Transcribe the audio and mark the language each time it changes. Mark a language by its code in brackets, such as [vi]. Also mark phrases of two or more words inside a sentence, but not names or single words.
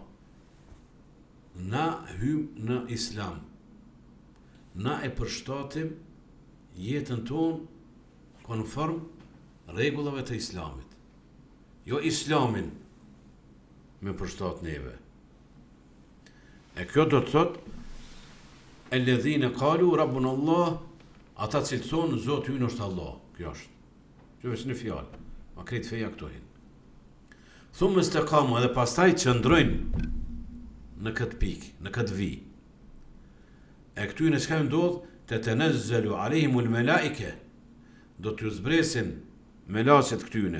[sq] Na hym në islam. Na e përshtatim jetën tonë konform rregullave të islamit. Jo islamin me përshtat neve. E kjo do të thotë [ar] الذين قالوا ربنا الله, [sq] ata që thonë Zoti ynë është Allah. Kjo është. Kjo është një fjalë. Ma krejt feja këto hin. [ar] ثم استقاموا, [sq] edhe pastaj qëndrojnë në këtë pikë, në këtë vijë. E këtu në çka ndodh, [ar] تتنزل عليهم الملائكة, [sq] do t'ju zbresin melaqet këtyne.